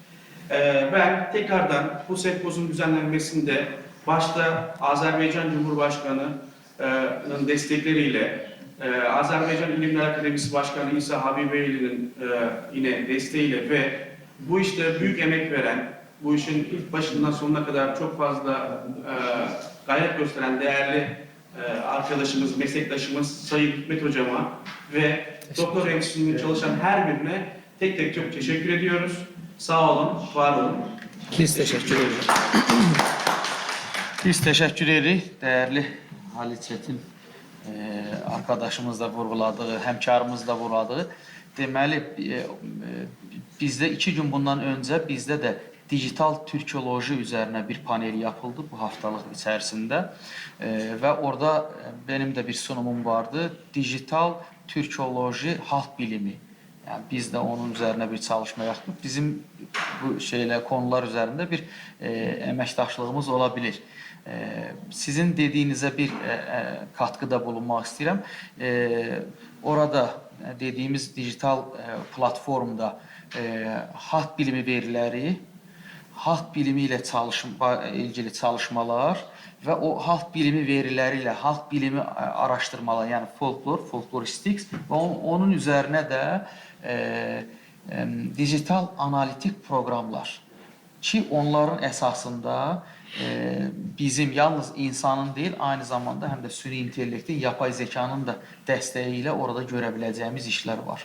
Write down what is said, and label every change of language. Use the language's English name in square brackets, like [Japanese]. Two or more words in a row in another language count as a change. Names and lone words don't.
[Turkish] Ben tekrardan bu sempozyum düzenlenmesinde başta Azerbaycan Cumhurbaşkanı'nın destekleriyle, Azerbaycan İlimler Akademisi Başkanı İsa Habibeyli'nin yine desteğiyle ve bu işte büyük emek veren, bu işin ilk başından sonuna kadar çok fazla gayret gösteren değerli arkadaşımız, meslektaşımız Sayın Hikmet Hocama ve Doktor Enstitüsü'nde çalışan her birine tek tek çok teşekkür ediyoruz. Sağ olun, var olun. [Azerbaijani] Biz teşekkür edirik. Biz teşekkür edirik. [Turkish] Değerli Ali Çetin arkadaşımız da vurguladığı, həmkarımız da vurguladığı. [Azerbaijani] Deməli, bizdə 2 gün bundan öncə bizdə də [Turkish] dijital türkoloji üzerine bir panel yapıldı bu haftalık içerisinde ve orada benim de bir sunumum vardı. Dijital türkoloji halk bilimi. Yani biz de onun üzerine bir çalışma yaptık. Bizim bu konular üzerinde bir əməkdaşlığımız olabilir. [Azerbaijani] Sizin dediyinizə bir katkıda bulunmaq istəyirəm. Orada dediyimiz dijital platformda halk bilimi veriləri, halk bilimi ilə ilgili çalışmalar və o halk bilimi veriləri ilə halk bilimi araşdırmaları, yəni folkloristiks və onun üzərinə də dijital analitik proqramlar ki, onların əsasında bizim yalnız insanın deyil, aynı zamanda həm də süni intellektin, [Turkish] yapay zekanın [Azerbaijani] da dəstəyi ilə orada görə biləcəyimiz işlər var.